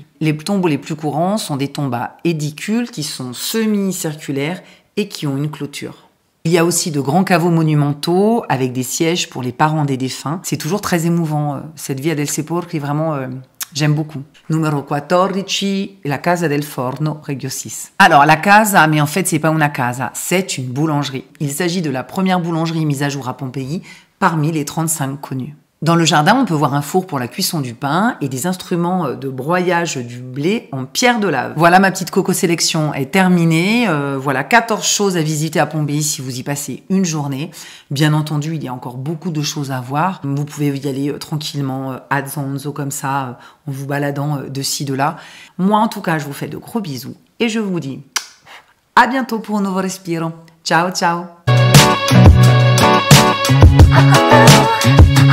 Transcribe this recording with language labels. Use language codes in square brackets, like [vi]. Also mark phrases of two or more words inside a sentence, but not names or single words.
[fr] Les tombeaux les plus courants sont des tombes à édicules qui sont semi-circulaires et qui ont une clôture. Il y a aussi de grands caveaux monumentaux avec des sièges pour les parents des défunts. C'est toujours très émouvant. Cette Via del Sepolcri, vraiment... J'aime beaucoup. Numéro 14, la Casa del Forno, Reggio 6. Alors, la casa, mais en fait, c'est pas [it] una casa, [fr] c'est une boulangerie. Il s'agit de la première boulangerie mise à jour à Pompéi, parmi les 35 connues. Dans le jardin, on peut voir un four pour la cuisson du pain et des instruments de broyage du blé en pierre de lave. Voilà, ma petite coco sélection est terminée. Voilà 14 choses à visiter à Pompéi si vous y passez une journée. Bien entendu, il y a encore beaucoup de choses à voir. Vous pouvez y aller tranquillement, [it] ad zonzo [fr] comme ça, en vous baladant de ci, de là. Moi, en tout cas, je vous fais de gros bisous et je vous dis à bientôt pour un nouveau respiro. [it] Ciao, ciao!